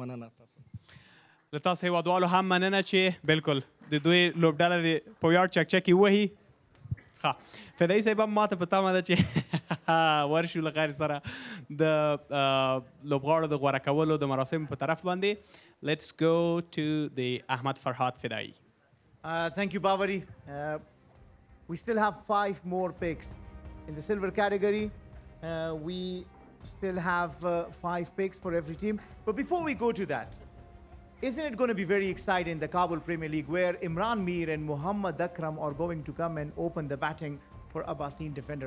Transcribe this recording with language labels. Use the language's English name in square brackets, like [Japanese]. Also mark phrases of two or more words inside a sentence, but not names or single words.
[Pashto] مننه تاسو. له تاسو هیوادوالو هم مننه چې بالکل د دوی لوبډله د په ویاړ چکچکې وهي. ښه، فدایي صاحب هم ماته په تمه ده چې ورشو له خیر سره د لوبغاړو د غوره کولو د مراسمو په طرف باندې. [English] Let's go to the Ahmad Farhad Fidai. Thank you, Bavari. We still have 5 more picks in the silver category. We still have 5 picks for every team. But before we go to that, isn't it going to be very exciting, the Kabul Premier League, where Imran Mir and Muhammad Akram are going to come and open the batting for Abbasin defenders?